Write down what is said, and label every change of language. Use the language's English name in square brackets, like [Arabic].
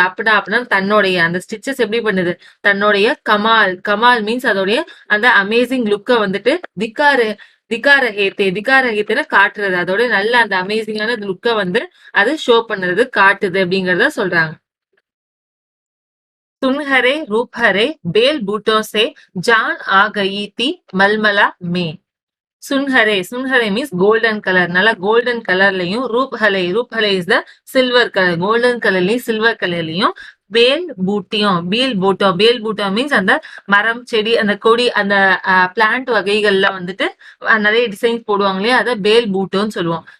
[Tamil] அப்படின்னா தன்னுடைய அந்த ஸ்டிச்சஸ் எப்படி பண்ணுது, தன்னுடைய கமால், கமால் மீன்ஸ் அதோடைய அந்த அமேசிங் லுக்க வந்துட்டு திக்காரு திகாரஹேத்தே, திகாரஹேத்தேன்னு காட்டுறது, அதோட நல்ல அந்த அமேசிங்கான லுக்க வந்து அது ஷோ பண்ணுறது, காட்டுது அப்படிங்கறத சொல்றாங்க. [Hindi] सुनहरे रूप हरे बेल बूटों से जान आ गई थी मलमला में. [Tamil] சுன்ஹரே, சுன்ஹரே மீன்ஸ் கோல்டன் கலர், நல்லா கோல்டன் கலர்லயும், ரூப்ஹலை, ரூப்ஹலை is the silver colour, golden கலர்லயும் சில்வர் கலர்லயும், பேல் பூட்டியும், பேல் பூட்டோ, பேல் பூட்டோ மீன்ஸ் அந்த மரம் செடி, அந்த கொடி, அந்த பிளான்ட் வகைகள்ல வந்துட்டு நிறைய டிசைன்ஸ் போடுவாங்க இல்லையா, அதை பேல் பூட்டோன்னு சொல்லுவோம்.